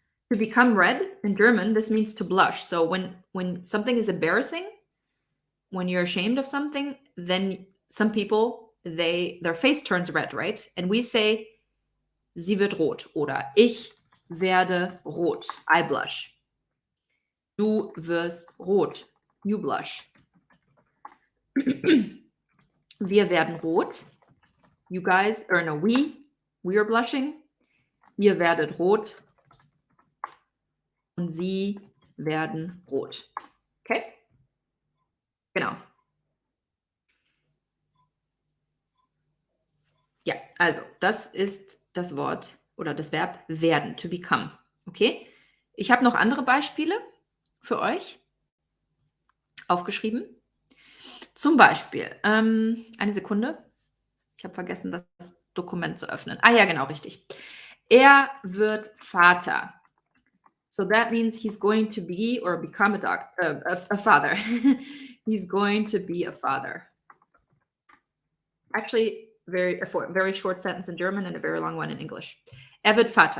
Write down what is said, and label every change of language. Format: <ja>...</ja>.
<en>To become red in German, this means to blush. So when something is embarrassing, when you're ashamed of something, then some people, their face turns red, right? And we say,</en> <de>sie wird rot oder ich werde rot.</de> <en>I blush.</en> <de>Du wirst rot.</de> <en>You blush.</en> <de>Wir werden rot.</de> <en>You guys, or no, we are blushing.</en> <de>Ihr werdet rot. Und sie werden rot. Okay? Genau. Ja, also das ist das Wort oder das Verb werden, to become. Okay? Ich habe noch andere Beispiele für euch aufgeschrieben. Zum Beispiel, eine Sekunde. Ich habe vergessen, das Dokument zu öffnen. Ah ja, genau, richtig. Er wird Vater.</de> <en>So that means he's going to be or become a father. He's going to be a father. Actually, a very short sentence in German and a very long one in English.</en> <de>Er wird Vater.</de>